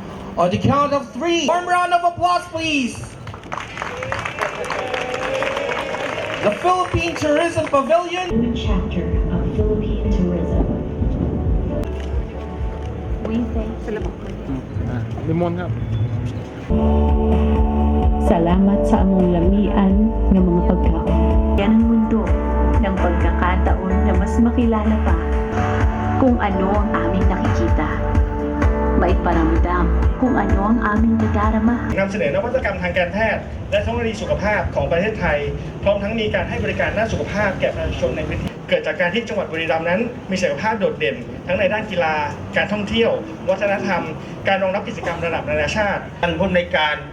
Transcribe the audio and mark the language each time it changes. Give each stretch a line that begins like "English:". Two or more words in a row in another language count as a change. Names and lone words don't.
English: On the count of 3, warm round of applause, please. The Philippine Tourism Pavilion. New chapter of Philippine tourism. We thank you.
Thai: Limon ครับ
Cebuano: Salamat sa among lamian ng mga pagkaon.
Filipino: Yan ang mundo ng pagkakataon na mas makilala pa kung ano ang aming nakikita. Maiparamdam kung ano ang aming nadarama.
Thai: นำเสนอนวัตกรรมทางการแพทย์และเทคโนโลยีสุขภาพของประเทศไทยพร้อมทั้งมีการให้บริการด้านสุขภาพแก่ประชาชนในพื้นที่เกิดจากการที่จังหวัดบุรีรัมย์นั้นมี ศักยภาพโดดเด่นทั้งในด้านกีฬาการท่องเที่ยววัฒนธรรมการรองรับกิจกรรมระดับนานาชาติท่านผู้อำนวยการเบ